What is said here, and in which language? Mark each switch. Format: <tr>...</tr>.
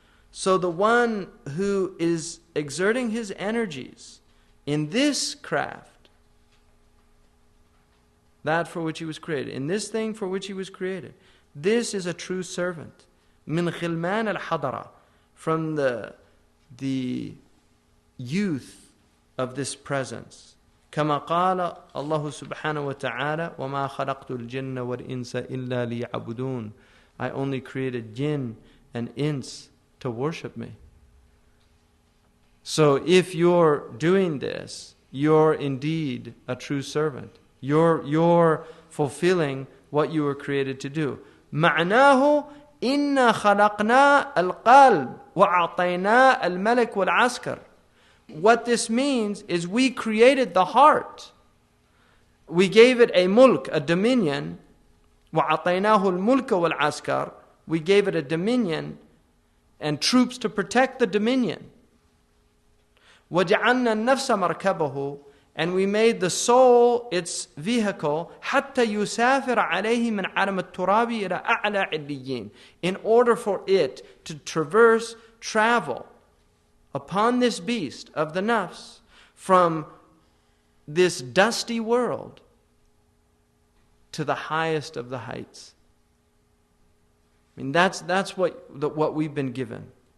<en>So the one who is exerting his energies in this craft, that for which he was created, in this thing for which he was created, this is a true servant.</en> <ar>مِنْ خِلْمَانَ الْحَضَرَةِ,</ar> <en>from the youth of this presence.</en> <ar>كما قال الله سبحانه وتعالى وما خلقت الجن والإنس إلا ليعبدون.</ar> <en>I only created jinn and ins to worship me. So if you're doing this, you're indeed a true servant. You're fulfilling what you were created to do.</en> <ar>معناه إنا خلقنا القلب وأعطينا الملك والعسكر.</ar> <en>What this means is we created the heart. We gave it a mulk, a dominion.</en> <ar>وَعَطَيْنَاهُ الْمُلْكَ وَالْعَسْكَرِ.</ar> <en>We gave it a dominion and troops to protect the dominion.</en> <ar>وَجَعَلْنَا النَّفْسَ مَرْكَبَهُ.</ar> <en>And we made the soul its vehicle</en> <ar>حَتَّى يُسَافِرَ عَلَيْهِ مِنْ عَالَمِ التُّرَابِ إِلَى أَعْلَى عِلِّيِّينَ.</ar> <en>In order for it to travel upon this beast of the nafs from this dusty world to the highest of the heights. I mean, that's what we've been given.</en>